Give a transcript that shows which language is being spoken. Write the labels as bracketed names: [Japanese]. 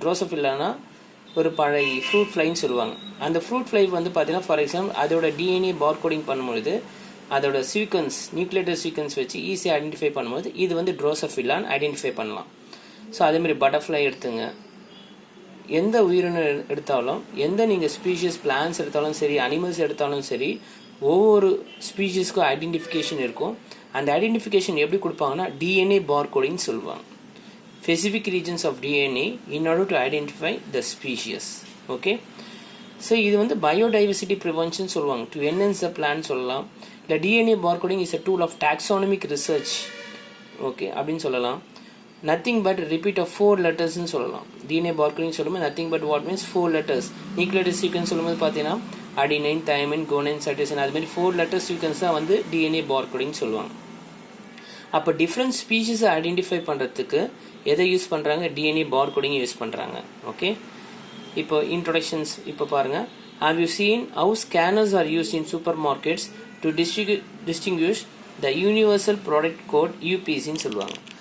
[Tamil] ட்ரோசோஃபில்லானா ஒரு பழைய ஃப்ரூட் ஃப்ளைன்னு சொல்லுவாங்க. அந்த ஃப்ரூட் ஃப்ளை வந்து பார்த்தீங்கன்னா ஃபார் எக்ஸாம்பிள் அதோட டிஎன்ஏ பார்கோடிங் பண்ணும்பொழுது அதோட சீக்வன்ஸ், நியூக்ளியோடைட் சீக்வன்ஸ் வச்சு ஈஸியாக ஐடென்டிஃபை பண்ணும்போது இது வந்து ட்ரோசோஃபில்லான்னு ஐடென்டிஃபை பண்ணலாம். ஸோ அதேமாதிரி பட்டர்ஃப்ளை எடுத்துங்க, எந்த உயிரினம் எடுத்தாலும், எந்த நீங்கள் ஸ்பீஷீஸ் பிளான்ஸ் எடுத்தாலும் சரி, அனிமல்ஸ் எடுத்தாலும் சரி, ஒவ்வொரு ஸ்பீஷீஸ்க்கும் ஐடென்டிஃபிகேஷன் இருக்கும். அந்த ஐடென்டிஃபிகேஷன் எப்படி கொடுப்பாங்கன்னா டிஎன்ஏ பார்கோடிங் சொல்லுவாங்க. [English] Specific regions of DNA in order to identify the species. Okay, so இது வந்து biodiversity prevention சொல்லுவாங்க. To enhance the plant சொல்லலாம். The DNA barcoding is a tool of taxonomic research. [Tamil] Okay, அப்படின்னு சொல்லலாம். [English] Nothing but repeat of 4 letters ன்னு சொல்லலாம். DNA barcoding சொல்லும்போது nothing but what means 4 letters. [Tamil] Nucleotide sequence சொல்லும்போது பார்த்தீங்கன்னா adenine, thymine, guanine, cytosine, அது மாதிரி 4 letters sequence தான் வந்து DNA barcoding சொல்லுவாங்க. அப்போ டிஃப்ரெண்ட் ஸ்பீஷீஸை ஐடென்டிஃபை பண்ணுறதுக்கு எதை யூஸ் பண்ணுறாங்க? டிஎன்ஏ பார்கோடிங் யூஸ் பண்ணுறாங்க. ஓகே, இப்போ இன்ட்ரொடக்ஷன்ஸ் இப்போ பாருங்கள். [English] How you seen how scanners are use in supermarkets to distinguish the universal product code யூபிசின்னு சொல்லுவாங்க.